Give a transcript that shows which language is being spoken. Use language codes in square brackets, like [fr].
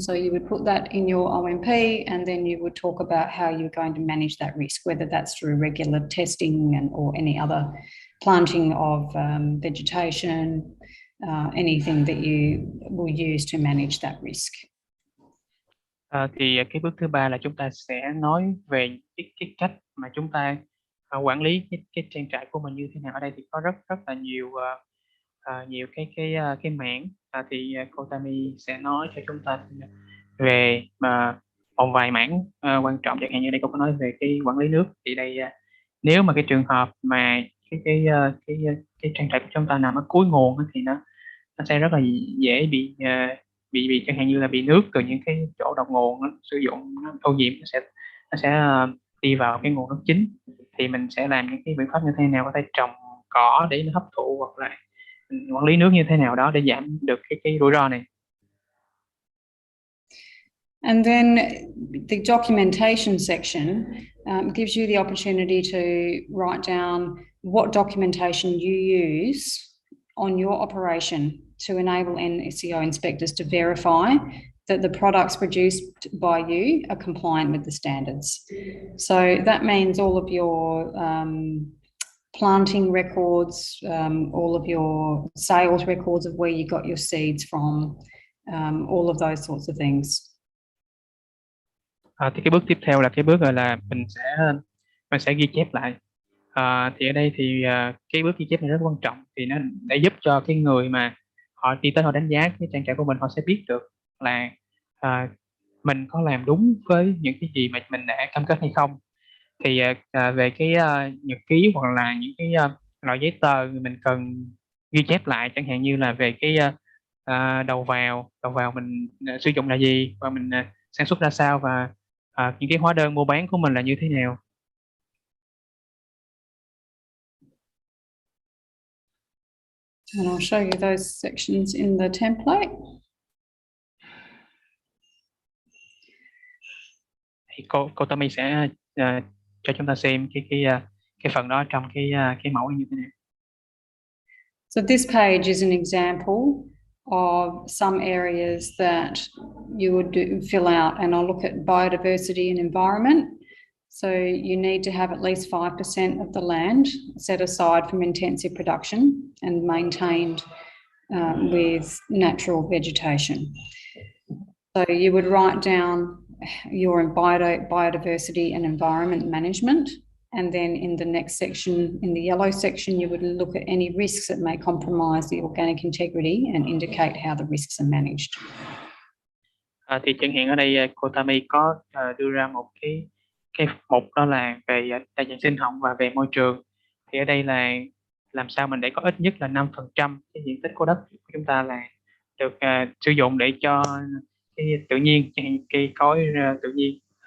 [en] So you would put that in your OMP, and then you would talk about how you're going to manage that risk, whether that's through regular testing or any other planting of vegetation, anything that you will use to manage that risk. [vi] Thì cái bước thứ ba là chúng ta sẽ nói về cái cách mà chúng ta quản lý cái trang trại của mình như thế nào. Ở đây thì có rất là nhiều nhiều cái mảng. Thì cô Tammy sẽ nói cho chúng ta về một vài mảng quan trọng. Chẳng hạn như đây cô có nói về cái quản lý nước. Thì đây nếu mà cái trường hợp mà cái trang trại của chúng ta nằm ở cuối nguồn thì nó sẽ rất là dễ bị chẳng hạn như là bị nước từ những cái chỗ đầu nguồn nó sử dụng, nó ô nhiễm, nó sẽ đi vào cái nguồn nước chính. Thì mình sẽ làm những cái biện pháp như thế nào, có thể trồng cỏ để nó hấp thụ, hoặc là mình quản lý nước như thế nào đó để giảm được cái rủi ro này. [en] And then the documentation section gives you the opportunity to write down what documentation you use on your operation to enable NCO inspectors to verify that the products produced by you are compliant with the standards. So that means all of your planting records, all of your sales records of where you got your seeds from, all of those sorts of things. [vi] Thì cái bước tiếp theo là cái bước gọi là mình sẽ ghi chép lại. Thì ở đây thì cái bước ghi chép này rất quan trọng, thì nó để giúp cho cái người mà họ đi tới họ đánh giá cái trang trại của mình, họ sẽ biết được là mình có làm đúng với những cái gì mà mình đã cam kết hay không. Thì về cái nhật ký hoặc là những cái loại giấy tờ mình cần ghi chép lại, chẳng hạn như là về cái đầu vào mình sử dụng là gì, và mình sản xuất ra sao, và những cái hóa đơn mua bán của mình là như thế nào. [en] And I'll show you those sections in the template. [vi] Thì cô Tammy sẽ cho chúng ta xem cái phần đó trong cái mẫu như thế nào. [en] So this page is an example of some areas that you would fill out, and I'll look at biodiversity and environment. So you need to have at least 5% of the land set aside from intensive production and maintained with natural vegetation. So you would write down your biodiversity and environment management, and then in the next section, in the yellow section, you would look at any risks that may compromise the organic integrity and indicate how the risks are managed. [vi] Thì chẳng hạn ở đây cô Tammy có đưa ra một cái mục đó là về đa dạng sinh học và về môi trường. Thì ở đây là làm sao mình để có ít nhất là 5% cái diện tích của đất của chúng ta là được sử dụng để cho cái tự nhiên, chẳng hạn cây cối tự nhiên.